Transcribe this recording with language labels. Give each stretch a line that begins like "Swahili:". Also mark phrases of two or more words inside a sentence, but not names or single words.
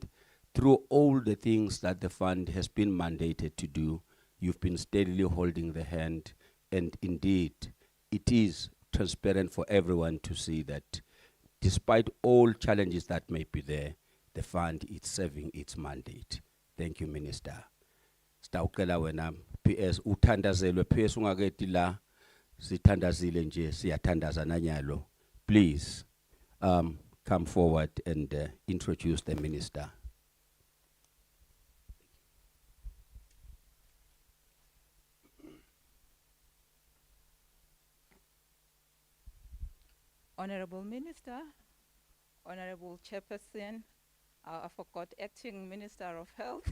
English: Through all the things that the fund has been mandated to do, you've been steadily holding the hand, and indeed, it is transparent for everyone to see that despite all challenges that may be there, the fund is serving its mandate. Thank you, Minister.
Swati: Stawucela wena PS uthandazelwe PS ungaketi la sithandazile nje siyathandaza nanyalo.
English: Please come forward and introduce the minister. Honorable Minister, Honorable Chairperson, I forgot Acting Minister of Health.